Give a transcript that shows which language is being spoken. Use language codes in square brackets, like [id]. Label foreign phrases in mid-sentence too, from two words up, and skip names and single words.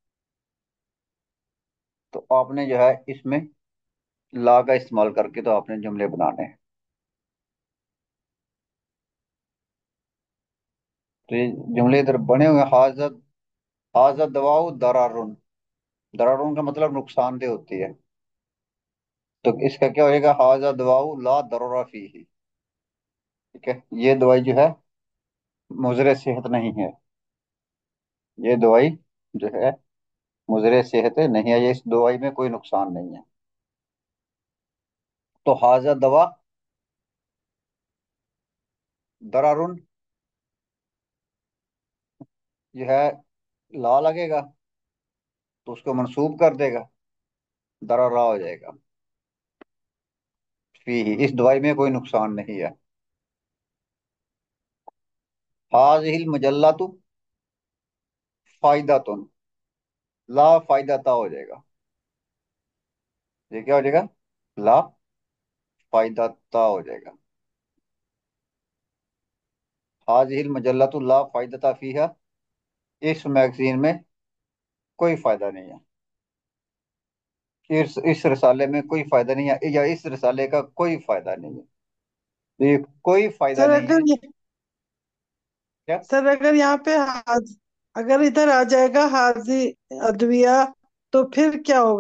[ur] تو آپ نے جو ہے اس میں لا کا استعمال کر کے تو آپ نے جملے بنانے ہیں. تو یہ جملے ادھر بنے ہوئے ہیں. [ar] هذا، هذا دواءٌ ضررٌ، ضررٌ [ur] کا مطلب نقصان دہ ہوتی ہے. تو اس کا کیا ہوئے گا, [ar] هذا دواءٌ لا ضررَ فيه. [ur] ٹھیک ہے، یہ دوائی جو ہے مضرِ صحت نہیں ہے. یہ دوائی جو ہے مضرِ صحت نہیں ہے، یہ اس دوائی میں کوئی نقصان نہیں ہے. تو [ar] هذا دواء ضررٌ [ur] جو ہے لا لگے گا، تو اس کو منصوب کر دے گا، ضررا ہو جائے گا. فیہ، اس دوائی میں کوئی نقصان نہیں ہے. [ar] هذه المجلةُ فائدةٌ، لا فائدةَ [ur] ہو جائے گا. یہ کیا ہو جائے گا, [ar] لا فائدةَ [ur] ہو جائے گا. [ar] هذه المجلةُ لا فائدةَ فيها, [ur] اس میگزین میں کوئی فائدہ نہیں ہے. اس رسالے میں کوئی فائدہ نہیں ہے، یا اس رسالے کا کوئی فائدہ نہیں ہے. تو یہ کوئی فائدہ سر نہیں ہے. اگر یہ کیا? سر اگر یہاں پہ اگر ادھر آ جائے گا [ar] هذه أدوية, [ur] تو پھر کیا ہوگا?